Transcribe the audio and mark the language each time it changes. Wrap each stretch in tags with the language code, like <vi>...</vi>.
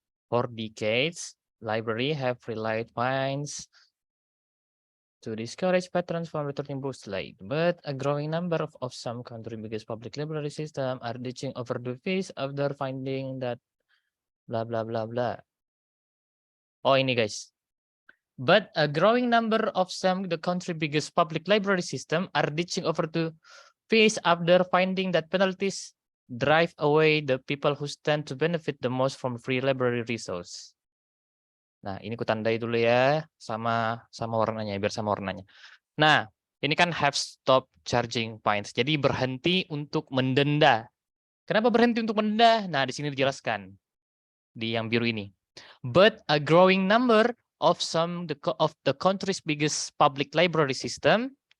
<en>For decades, library have relied fines to discourage patrons from returning books late, but a growing number of some country biggest public library system are ditching overdue fees after finding that bla bla bla bla.</en> <id>Oh ini guys.</id> <en>But a growing number of some the country biggest public library system are ditching overdue fees after finding that penalties drive away the people who stand to benefit the most from free library resource.</en> <id>Nah, ini kutandai dulu ya sama warnanya biar sama warnanya. Nah, ini kan</id> <en>have stop charging fines.</en> <id>Jadi berhenti untuk mendenda. Kenapa berhenti untuk mendenda? Nah, di sini dijelaskan di yang biru ini.</id> <en>But a growing number of of the country's biggest public library system.</en>